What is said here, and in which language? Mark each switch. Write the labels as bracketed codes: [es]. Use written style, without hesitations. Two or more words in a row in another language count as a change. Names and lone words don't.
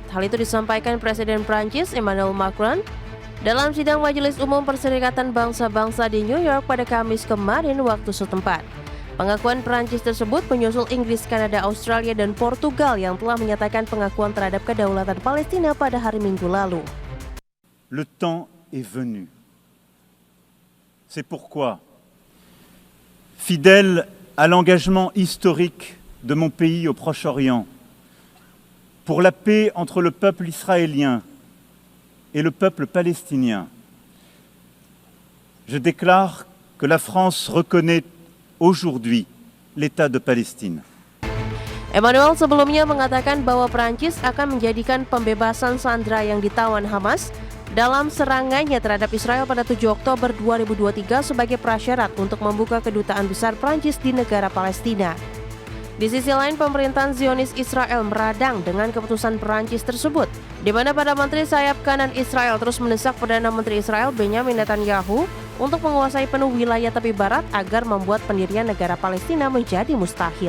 [id] Hal itu disampaikan Presiden Prancis Emmanuel Macron dalam sidang Majelis Umum Perserikatan Bangsa-Bangsa di New York pada Kamis kemarin waktu setempat. Pengakuan Prancis tersebut menyusul Inggris, Kanada, Australia, dan Portugal yang telah menyatakan pengakuan terhadap kedaulatan Palestina pada hari Minggu lalu. [fr] Le temps est venu. C'est pourquoi, fidèle à l'engagement historique de mon pays au Proche-Orient, pour la paix entre le peuple israélien et le peuple palestinien, je déclare que la France reconnaît aujourd'hui l'État de Palestine. [id] Emmanuel sebelumnya mengatakan bahwa Prancis akan menjadikan pembebasan sandera yang ditawan Hamas dalam serangannya terhadap Israel pada 7 Oktober 2023 sebagai prasyarat untuk membuka kedutaan besar Prancis di negara Palestina. Di sisi lain, pemerintahan Zionis Israel meradang dengan keputusan Prancis tersebut, di mana Perdana Menteri sayap kanan Israel terus mendesak Perdana Menteri Israel Benjamin Netanyahu untuk menguasai penuh wilayah tepi barat agar membuat pendirian negara Palestina menjadi mustahil.